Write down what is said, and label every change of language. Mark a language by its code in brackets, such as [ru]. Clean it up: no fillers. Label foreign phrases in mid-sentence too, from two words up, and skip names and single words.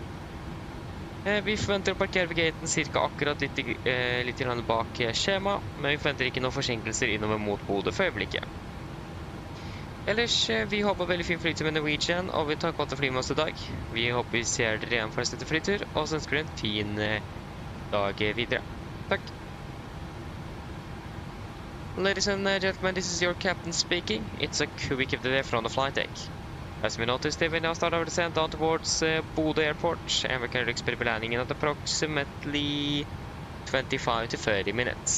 [no] Vi forventer å parkere ved gaten cirka akkurat litt bak skjema, men vi forventer ikke noen forsinkelser innover mot Bodø for øyeblikket. Ellers, vi håper veldig fin flytur med Norwegian, og vi tar godt å fly med oss i dag. Vi håper vi ser dere igjen for neste flytur, og så ønsker dere en fin dag videre. Takk. [en] Ladies and gentlemen, this is your captain speaking. It's a quick update from the flight deck. As we noticed, we now start our descent down towards Bodø Airport, and we can expect landing in at approximately 25 to 30 minutes.